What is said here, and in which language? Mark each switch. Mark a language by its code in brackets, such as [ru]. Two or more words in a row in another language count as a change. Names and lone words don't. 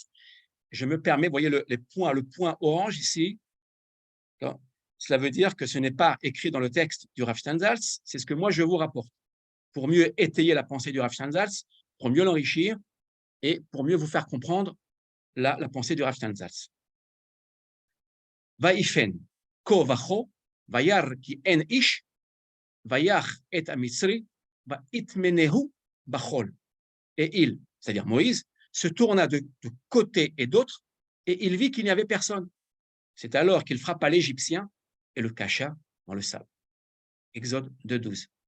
[fr] Je me permets, vous voyez le point orange ici, cela veut dire que ce n'est pas écrit dans le texte du Rav Steinsaltz, c'est ce que moi je vous rapporte, pour mieux étayer la pensée du Rav Steinsaltz, pour mieux l'enrichir et pour mieux vous faire comprendre la pensée du Rav Steinsaltz. [he] ויפן כה וכה, וירא כי אין איש, ויך את המצרי, ויטמנהו בחול. [fr] Et il, c'est-à-dire Moïse, se tourna de côté et d'autre, et il vit qu'il n'y avait personne. C'est alors qu'il frappa l'Égyptien et le cacha dans le sable. Exode 2:12.